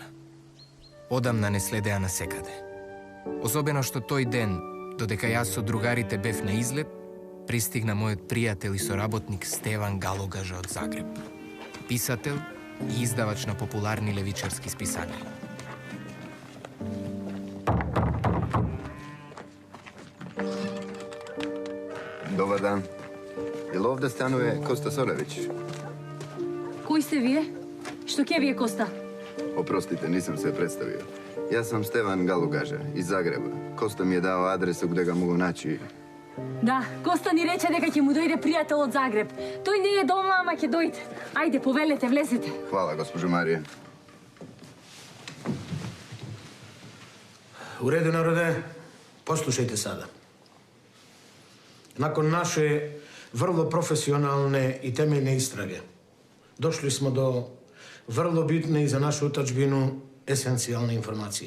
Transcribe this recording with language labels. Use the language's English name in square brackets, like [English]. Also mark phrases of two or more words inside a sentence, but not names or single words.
[Macedonian] Одамна не следеа на секаде. Особено што тој ден, додека јас со другарите бев на излет, пристигна мојот пријател и соработник Стеван Галогажа од Загреб. писател и издавач на популарни левичарски списанија. [Croatian] Dobar dan. Jel ovdje stanuje Kosta Solević? [Macedonian] Кој сте вие? Што ќе вие, Коста? [Croatian] Oprostite, nisam se predstavio. Ja sam Stevan Galugaža iz Zagreba. [Serbian] Kosta mi je dao adresu gde ga mogu naći. [Macedonian] Да, Коста ни рече дека ќе му дојде пријател од Загреб. Тој не е дома, ама ќе дојде. Ајде, повелете, влезете. [Serbian] Hvala, gospođo Marije. U redu, narode, poslušajte sada. Nakon naše vrlo profesionalne i temeljne istrage, došli smo do vrlo bitne i za našu otadžbinu esencijalne informacije.